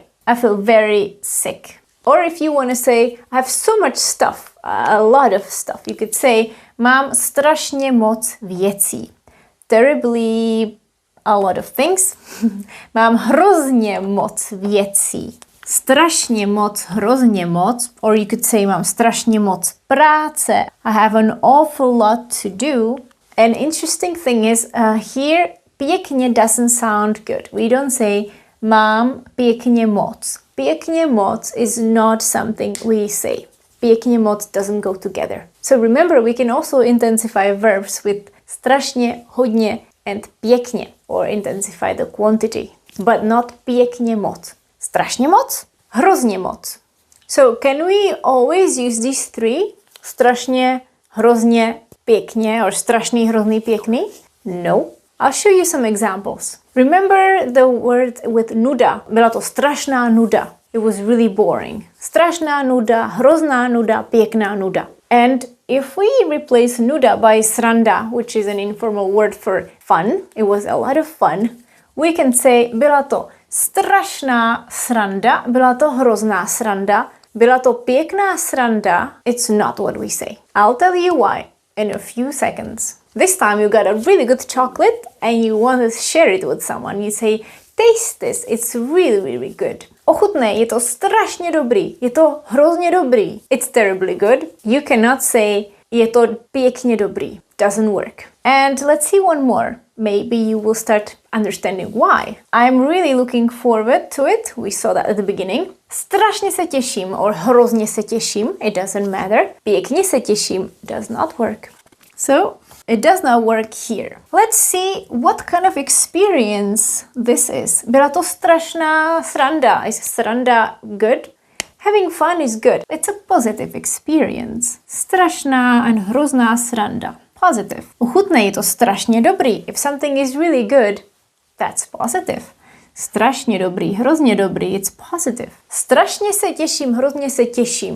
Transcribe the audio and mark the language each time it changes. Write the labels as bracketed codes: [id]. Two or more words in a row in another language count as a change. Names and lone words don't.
[en] I feel very sick. Or if you want to say, I have so much stuff, a lot of stuff, you could say, [cs] mám strašně moc věcí. [en] Terribly a lot of things. [cs] Mám hrozně moc věcí. Strašně moc, hrozně moc. [en] Or you could say, [cs] mám strašně moc práce. [en] I have an awful lot to do. An interesting thing is here pěkně doesn't sound good. We don't say [cs] mám pěkně moc. Pěkně moc [en] is not something we say. [cs] Pěkně moc [en] doesn't go together. So remember, we can also intensify verbs with [cs] strašně, hodně [en] and pěkně, or intensify the quantity, but not [cs] pěkně moc. Strašně moc, hrozně moc. [en] So can we always use these three? [cs] Strašně, hrozně, pěkně, or strašný, hrozný, pěkný? [en] No. I'll show you some examples. Remember the word with nuda. [cs] Byla to strašná nuda. [en] It was really boring. [cs] Strašná nuda, hrozná nuda, pěkná nuda. [en] And if we replace nuda by sranda, which is an informal word for fun, it was a lot of fun, we can say [cs] byla to strašná sranda, byla to hrozná sranda, byla to pěkná sranda. [en] It's not what we say. I'll tell you why in a few seconds. This time you got a really good chocolate and you want to share it with someone. You say, taste this, it's really, really good. [cs] Ochutnej, je to strašně dobrý, je to hrozně dobrý. [en] It's terribly good. You cannot say, [cs] je to pěkně dobrý. [en] Doesn't work. And let's see one more. Maybe you will start understanding why. I'm really looking forward to it. We saw that at the beginning. [cs] Strašně se těším, or hrozně se těším. [en] It doesn't matter. Pěkně se těším does not work. So, it does not work here. Let's see what kind of experience this is. [cs] Byla to strašná sranda. [en] Is sranda good? Having fun is good. It's a positive experience. [cs] Strašná and hrozná sranda. Positive. Uchutnej, je to strašně dobrý. [en] If something is really good, that's positive. [cs] Strašně dobrý, hrozně dobrý, [en] it's positive. [cs] Strašně se těším, hrozně se těším.